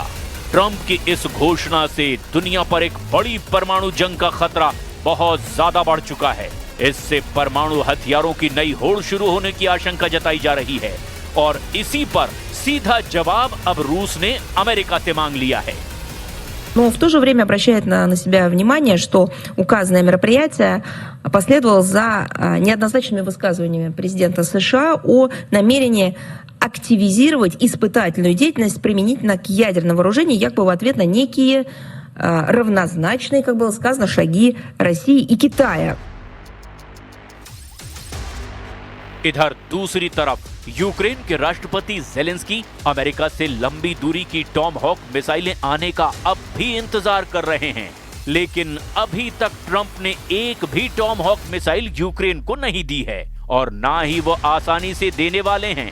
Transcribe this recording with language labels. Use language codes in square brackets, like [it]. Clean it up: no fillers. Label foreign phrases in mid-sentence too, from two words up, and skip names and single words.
[hi] ट्रंप की इस घोषणा से दुनिया पर एक बड़ी परमाणु जंग का खतरा बहुत ज्यादा बढ़ चुका है। इससे परमाणु हथियारों की नई होड़ शुरू होने की आशंका जताई जा रही है और इसी पर सीधा जवाब अब रूस ने अमेरिका से मांग लिया है। [ru] Но в то же время обращает на себя внимание, что указанное мероприятие последовало за неоднозначными высказываниями президента США о намерении активизировать испытательную деятельность применительно к ядерному вооружению, якобы в ответ на некие равнозначные, как было сказано, шаги России и Китая. [hi] इधर दूसरी तरफ यूक्रेन के राष्ट्रपति ज़ेलेंस्की अमेरिका से लंबी दूरी की टॉम हॉक मिसाइलें आने का अब भी इंतजार कर रहे हैं। लेकिन अभी तक ट्रंप ने एक भी टॉम हॉक मिसाइल यूक्रेन को नहीं दी है और ना ही वो आसानी से देने वाले हैं।